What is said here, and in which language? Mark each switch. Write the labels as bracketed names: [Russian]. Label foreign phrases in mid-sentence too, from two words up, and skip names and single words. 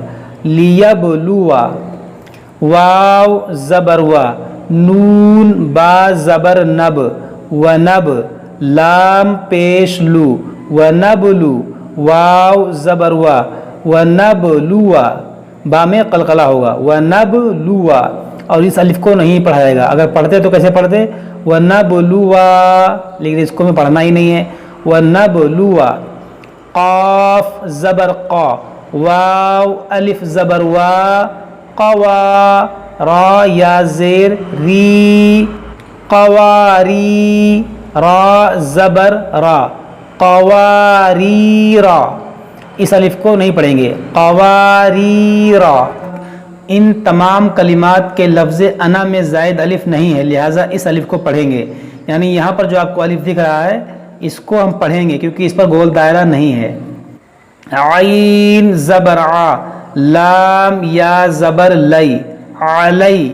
[Urdu] لیبلوا واو زبر وا نون با زبر نب ونب لام پیش لو ونبلو واو زبر وا ونبلوا با میں قلقلہ ہوگا ونبلوا اور اس الف کو نہیں پڑھا جائے گا. اگر پڑھتے تو کیسے پڑھتے ونبلوا, لیکن اس کو میں پڑھنا ہی نہیں ہے. ونبلوا قاف زبر قا واو الف زبر وا قوا را یا زیر ری قواری را زبر را قواریرا. اس الف کو نہیں پڑھیں گے قواریرا. ان تمام کلمات کے لفظ انا میں زائد الف نہیں ہے, لہٰذا اس الف کو پڑھیں گے. یعنی یہاں پر جو آپ کو الف دکھ رہا ہے اس کو ہم پڑھیں گے کیونکہ اس پر گول دائرہ نہیں ہے. عین زبر ع لام یا زبر لی علی